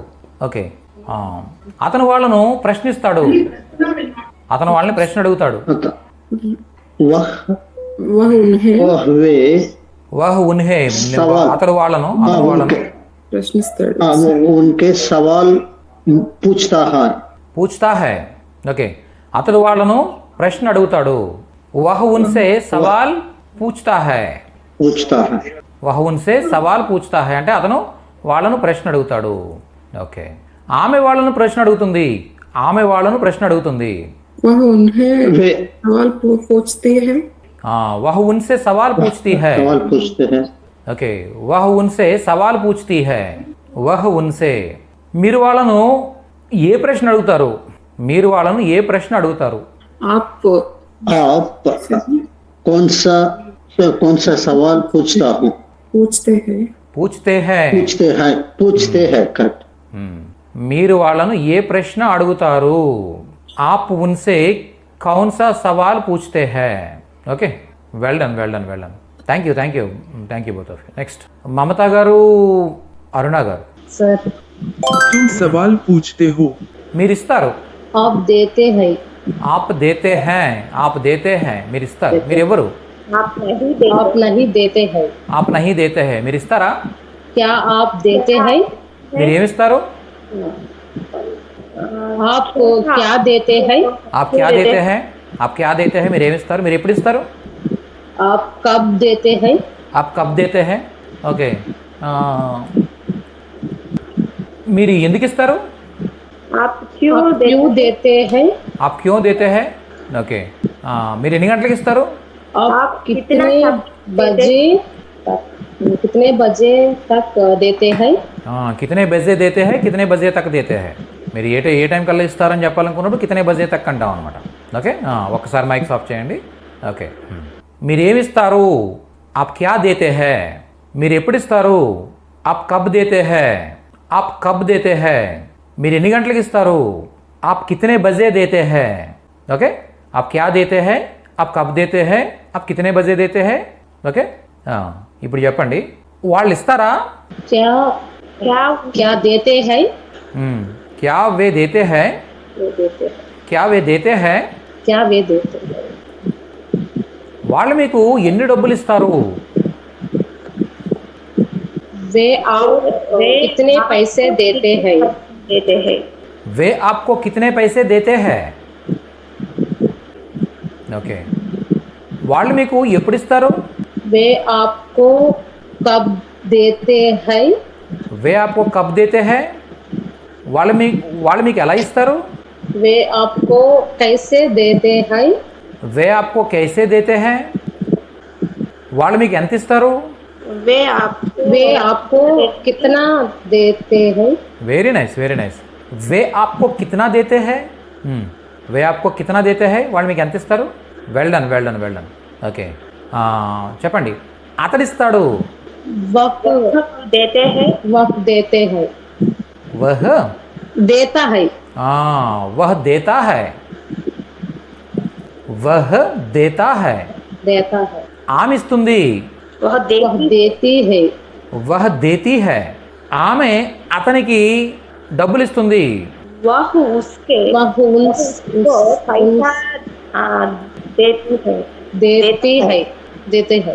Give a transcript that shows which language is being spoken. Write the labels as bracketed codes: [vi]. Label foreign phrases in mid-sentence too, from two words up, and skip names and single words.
[te] ఓకే, అతను వాళ్ళను ప్రశ్నిస్తాడు. అతను వాళ్ళని ప్రశ్న అడుగుతాడు. అతడు వాళ్ళను ప్రశ్నిస్తాడు. [hi] पूछता है. [te] ఓకే, అతడు వాళ్ళను ప్రశ్న అడుగుతాడు. [hi] वह उनसे सवाल पूछता है. [te] అంటే అతను వాళ్ళను ప్రశ్న అడుగుతాడు. ఓకే, ఆమె వాళ్ళను ప్రశ్న అడుగుతుంది. [hi] वह उन्हें सवाल पूछती है. वह उनसे सवाल पूछती है. ఓకే, वह उनसे सवाल पूछती है. [te] మీరు వాళ్ళను ఏ ప్రశ్న అడుగుతారు? మీరు వాళ్ళను ఏ ప్రశ్న అడుగుతారు? [hi] आप आप कौन सा सवाल पूछता हूँ? पूछते हैं पूछते हैं. पूछते हैं करेक्ट। [te] మీరు వాళ్ళను ఏ ప్రశ్న అడుగుతారు? [hi] आप उनसे कौन सा सवाल पूछते हैं. [te] ఓకే, [en] well done. thank you both of you. [te] నెక్స్ట్ మమతా గారు, అరుణ గారు. [hi] सर तुम सवाल पूछते हो। [te] మీరు ఇస్తారు. [hi] आप देते हैं। आप देते हैं [te] మీరు ఇస్తారు. మీరు ఎవరు? [hi] आप नहीं देते हैं। आप नहीं देते हैं [te] మీరు ఇస్తారా? [hi] क्या आप देते हैं? [te] మీరు ఏమిస్తారు? [hi] आप क्या देते हैं? आप क्या देते हैं [te] మీరు ఏమిస్తారు? మీరు ఎప్పుడు ఇస్తారు? [hi] आप कब देते हैं? आप कब देते हैं. [te] ఓకే, మీరు ఎందుకు ఇస్తారు? [hi] आप क्यों देते हैं? आप क्यों देते हैं. [te] ఓకే, మీరు ఎన్ని గంటలకు ఇస్తారు? [hi] आप कितने बजे तक देते हैं? कितने बजे देते हैं, कितने बजे तक देते हैं. [te] మీరు ఏ టైం కల్లా ఇస్తారని చెప్పాలనుకున్నప్పుడు [hi] कितने बजे तक [te] అంటాం అనమాట. ఓకే, ఒక్కసారి [en] mic off [te] చేయండి. ఓకే, మీరు ఏమి ఇస్తారు? [hi] आप क्या देते हैं. [te] మీరు ఎప్పుడు ఇస్తారు? [hi] आप कब देते हैं. [te] మీరు ఎన్ని గంటలకు ఇస్తారు? [hi] आप कितने बजे देते हैं. ఓకే, आप क्या देते हैं, आप कब देते हैं, आप कितने बजे देते हैं. [te] ఓకే, ఇప్పుడు చెప్పండి, వాళ్ళు ఇస్తారా? [hi] क्या देते हैं? क्या वे देते हैं? क्या वे देते हैं? వాళ్ళు మీకు ఎన్ని డబ్బులు ఇస్తారు? वे कितने पैसे देते हैं? वे आपको कितने पैसे देते हैं? [te] ఓకే, వాళ్ళు మీకు ఎప్పుడు ఇస్తారు? [hi] वे आपको कब देते हैं? वे आपको कब देते हैं? [te] వాళ్ళు మీకు ఎలా ఇస్తారు? [hi] वे आपको कैसे देते हैं? वे आपको कैसे देते हैं? [te] వాళ్ళు మీకు ఎంత ఇస్తారు? [hi] वे आपको कितना देते हैं? [en] very nice. [hi] वे आपको कितना देते हैं? वे आपको कितना देते हैं? [te] వాళ్ళు మీకు ఎంత ఇస్తారు? [en] well done. [te] ఓకే, చెప్పండి, అతడు ఇస్తాడు. [hi] वक्त देते हैं। वह देता है। वह देता है. [te] ఆమె ఇస్తుంది. [hi] वह देती है। [te] ఆమె అతనికి డబ్బులు ఇస్తుంది. [hi] वह देते हैं।